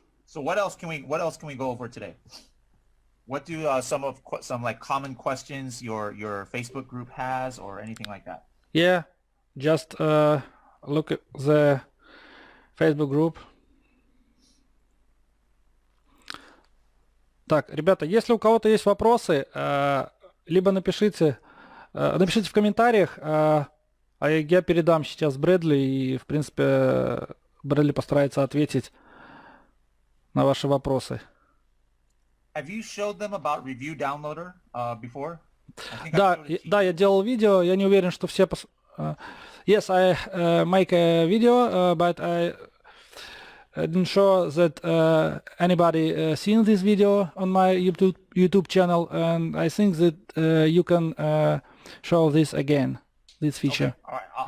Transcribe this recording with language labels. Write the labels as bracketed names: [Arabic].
[English] So what else can we go over today? What do some like common questions your Facebook group has or anything like that? Yeah. Just look at the Facebook group. [Russian] Так, ребята, если у кого-то есть вопросы, либо напишите в комментариях, а я передам сейчас Брэдли, и, в принципе, Брэдли постарается ответить на ваши вопросы. [English] Have you showed them about review downloader before? [Russian] Да, я делал видео, я не уверен, что все... [English] Yes, I make a video, but I didn't show that anybody seen this video on my YouTube channel, and I think that you can show this again, this feature. Okay. All right.